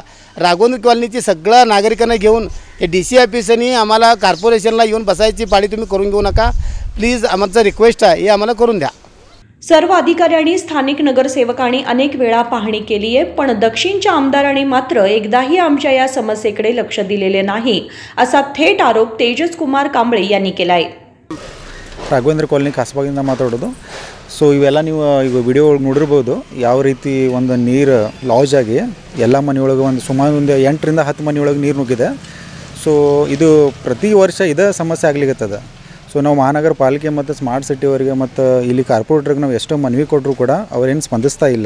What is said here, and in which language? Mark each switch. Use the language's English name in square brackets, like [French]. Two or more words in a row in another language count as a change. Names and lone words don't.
[Marathi] राघवेंद्र कॉलनीची सगळ्या नागरिकांना घेऊन हे DC ऑफिसनी आम्हाला कॉर्पोरेशनला येऊन बसायची पाळी तुम्ही करून घेऊ नका प्लीज. आमचं रिक्वेस्ट आहे, हे आम्हाला करून द्या. सर्व अधिकाऱ्यांनी स्थानिक नगरसेवकांनी अनेक वेळा पाहणी केली आहे, पण दक्षिणच्या आमदारांनी मात्र एकदाही आमच्या या समस्येकडे लक्ष दिलेले नाही, असा थेट आरोप तेजस कुमार कांबळे यांनी केला आहे. [Kannada] ರಾಘವೇಂದ್ರ ಕಾಲನಿ ಕಾಸಬಾಗಿಂದ ಮಾತಾಡೋದು. ಸೊ ಇವೆಲ್ಲ ನೀವು ಈಗ ವಿಡಿಯೋ ಒಳಗೆ ನೋಡಿರ್ಬೋದು ಯಾವ ರೀತಿ ಒಂದು ನೀರು ಲಾಸ್ ಆಗಿ ಎಲ್ಲ ಮನೆಯೊಳಗೆ ಒಂದು ಸುಮಾರು ಒಂದು 8ರಿಂದ 10 ಮನೆಯೊಳಗೆ ನೀರು ನುಗ್ಗಿದೆ. ಸೊ ಇದು ಪ್ರತಿ ವರ್ಷ ಇದೇ ಸಮಸ್ಯೆ ಆಗ್ಲಿಕ್ಕತ್ತದ. ಸೊ ನಾವು ಮಹಾನಗರ ಪಾಲಿಕೆ ಮತ್ತು ಸ್ಮಾರ್ಟ್ ಸಿಟಿ ಅವರಿಗೆ ಮತ್ತು ಇಲ್ಲಿ ಕಾರ್ಪೊರೇಟ್ರಿಗೆ ನಾವು ಎಷ್ಟೋ ಮನವಿ ಕೊಟ್ಟರು ಕೂಡ ಅವರೇನು ಸ್ಪಂದಿಸ್ತಾ ಇಲ್ಲ.